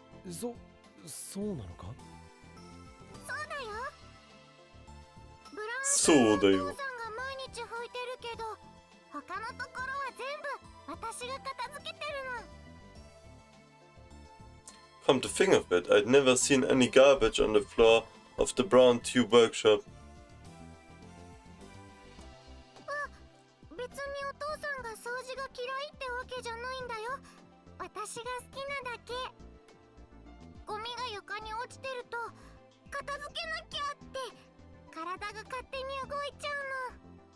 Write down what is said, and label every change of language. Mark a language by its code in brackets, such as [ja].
[ja] そうなのか。そうだよ。ブラウンそうだよ。お父さんが毎日拭いてるけど、他のところは全部私が片付けてるの。 [en] Come to think of it, I'd never seen any garbage on the floor of the brown tube workshop. [ja] 別にお父さんが掃除が嫌いってわけじゃないんだよ。私が好きなだけ。ゴミが床に落ちてると片付けなきゃって体が勝手に動いちゃうの。